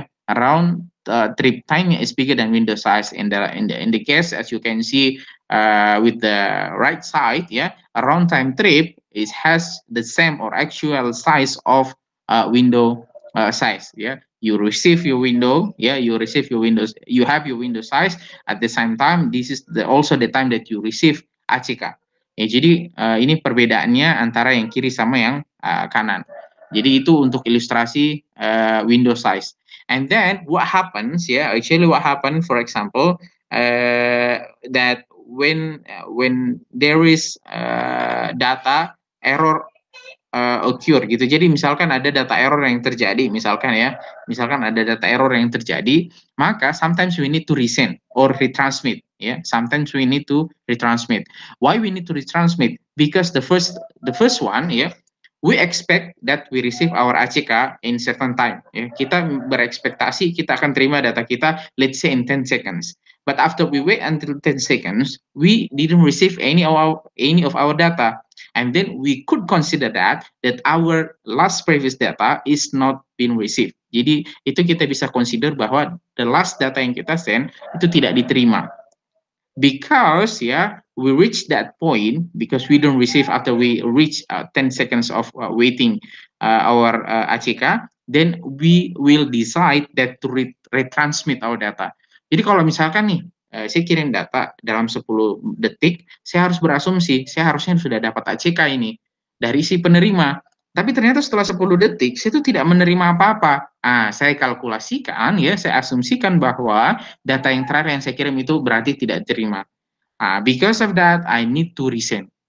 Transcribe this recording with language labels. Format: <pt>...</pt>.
<en>Round trip time-nya is bigger than window size. In the case, as you can see with the right side, a round time trip has the same or actual size of window size. You receive your window, you have your window size. At the same time, this is also the time that you receive ACK.</en> <id>Jadi ini perbedaannya antara yang kiri sama yang kanan. Jadi itu untuk ilustrasi window size.</id> <en>And then what happens, actually what happened, for example, that when there is data error occur gitu.</en> <id>Jadi misalkan ada data error yang terjadi, misalkan ada data error yang terjadi, maka</id> <en>sometimes we need to resend or retransmit. Sometimes we need to retransmit. Why we need to retransmit? Because the first one, we expect that we receive our ACK in certain time.</en> <id>Kita berekspektasi kita akan terima data kita,</id> <en>let's say in 10 seconds. But after we wait until 10 seconds, we didn't receive any of our data. And then we could consider that our last previous data is not been received.</en> <id>Jadi itu kita bisa consider bahwa</id> <en>the last data</en> <id>yang kita send itu tidak diterima.</id> <en>Because we reach that point, because we don't receive after we reach 10 seconds of waiting our ACK, then we will decide that to retransmit our data.</en> <id>Jadi kalau misalkan nih, saya kirim data dalam 10 detik, saya harus berasumsi, saya harusnya sudah dapat ACK ini dari si penerima. Tapi ternyata setelah 10 detik, saya itu tidak menerima apa-apa. Saya kalkulasikan, saya asumsikan bahwa data yang terakhir yang saya kirim itu berarti tidak diterima.</id> <en>Because of that, I need to resend.</en>